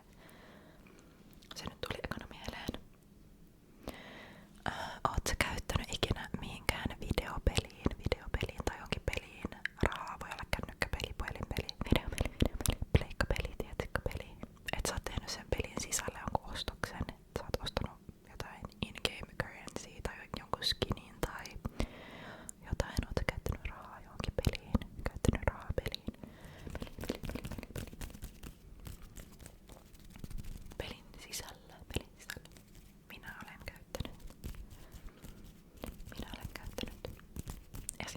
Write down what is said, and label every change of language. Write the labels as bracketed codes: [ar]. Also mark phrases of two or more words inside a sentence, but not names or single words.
[fi] Se nyt tuli ekana mieleen. Oot sä käyttänyt ikinä mihinkään videopeliin tai jonkin peliin rahaa? Voi olla kännykkäpeli, puhelinpeli, videopeli, pleikkapeli, tietsikkapeli. Et sä oot tehnyt sen pelin sisälle jonkun ostoksen. Et sä oot ostanut jotain [en] in-game currency [fi] tai jonkun skinin tai jotain. Oot sä käyttänyt rahaa johonkin peliin? Käyttänyt rahaa peliin? Pelin sisällä. Minä olen käyttänyt. Esim.